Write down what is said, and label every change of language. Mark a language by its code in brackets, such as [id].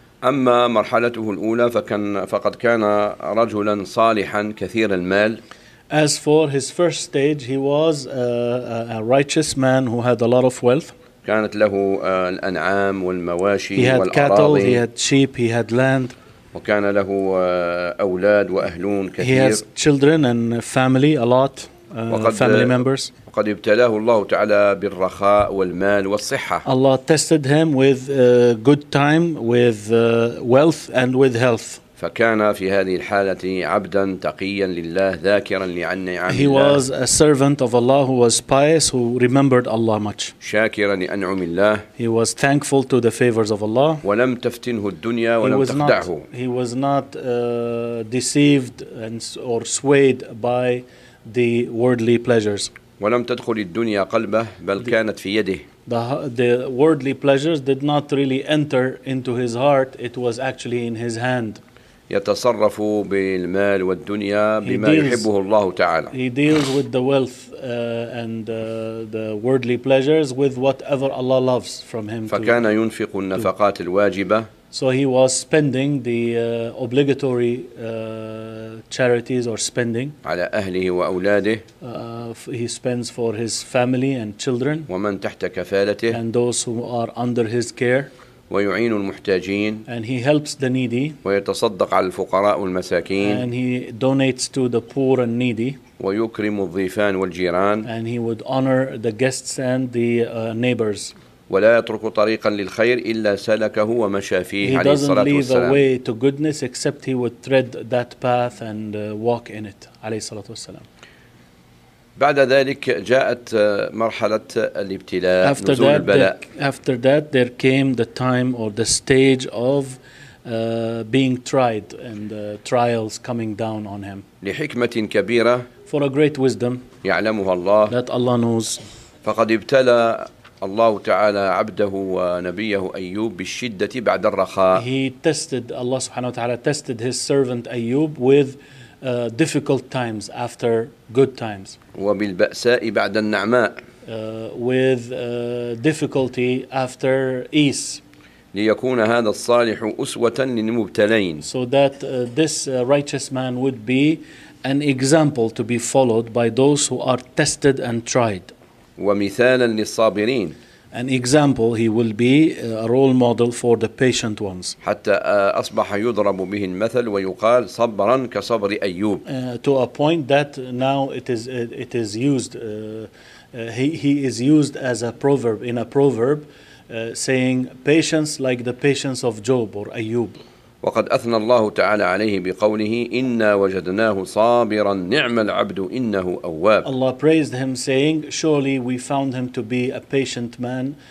[ar] أما مرحلته الأولى فقد كان رجلا صالحا كثير المال. [en] As for his first stage, he was a righteous man who had a lot of wealth. [ar] كانت له الأنعام والمواشي [en] he had [ar] والأراضي [en] cattle, he had sheep, he had land. [ar] وكان له أولاد وأهلون كثير [en] he has children and family a lot family members. [ar] وقد ابتلاه الله تعالى بالرخاء والمال والصحة. [en] Allah tested him with good time, with wealth and with health. [ar] فكان في هذه الحالة عبدا تقيا لله ذاكرا لنعمه. [en] He was a servant of Allah who was pious, who remembered Allah much. [ar] شاكرا لأنعم الله. [en] He was thankful to the favors of Allah. [ar] ولم تفتنه الدنيا ولم تخدعه. [en] He was not deceived and or swayed by the worldly pleasures. [ar] ولم تدخل الدنيا قلبه بل كانت في يده. [en] The worldly pleasures did not really enter into his heart. It was actually in his hand. [ar] يتصرف بالمال والدنيا بما يحبه الله تعالى. [en] He deals with the wealth and the worldly pleasures with whatever Allah loves from him. [ar] فكان ينفق النفقات الواجبة. [en] So he was spending the obligatory charities or spending. [ar] على أهله وأولاده. [en] He spends for his family and children. [ar] ومن تحت كفالته. [en] And those who are under his care. [ar] ويعين المحتاجين. [en] And he helps the needy. [ar] ويتصدق على الفقراء والمساكين. [en] And he donates to the poor and needy. [ar] ويكرم الضيفان والجيران. [en] And he would honor the guests and the neighbors. [ar] ولا يترك طريقا للخير إلا سلكه ومشى فيه [en] he [ar] عليه الصلاة والسلام. [en] He doesn't leave a way to goodness except he would tread that path and walk in it [ar] عليه الصلاة والسلام. بعد ذلك جاءت مرحلة الابتلاء [en] after [ar] نزول البلاء. [en] After that there came the time or the stage of being tried and trials coming down on him. [ar] لحكمة كبيرة. [en] For a great wisdom. [ar] يعلمها الله. [en] That Allah knows. [ar] فقد ابتلى الله تعالى عبده ونبيه أيوب بالشدة بعد الرخاء. [en] He tested Allah [ar] سبحانه وتعالى [en] tested his servant أيوب with difficult times after good times. [ar] وبالبأساء بعد النعماء. [en] With difficulty after ease. [ar] ليكون هذا الصالح أسوة للمبتلين. [en] So that this righteous man would be an example to be followed by those who are tested and tried. [ar] ومثالا للصابرين. [en] An example, he will be a role model for the patient ones. [ar] حتى أصبح يضرب به المثل ويقال صبرا كصبر أيوب. [en] To a point that now it is used. He is used as a proverb in a proverb, saying patience like the patience of Job or Ayyub. [ar] وقد أثنى الله تعالى عليه بقوله إنا وجدناه صابرا نعم العبد إنه أواب. [en] Allah praised him saying surely we found him to be a patient man.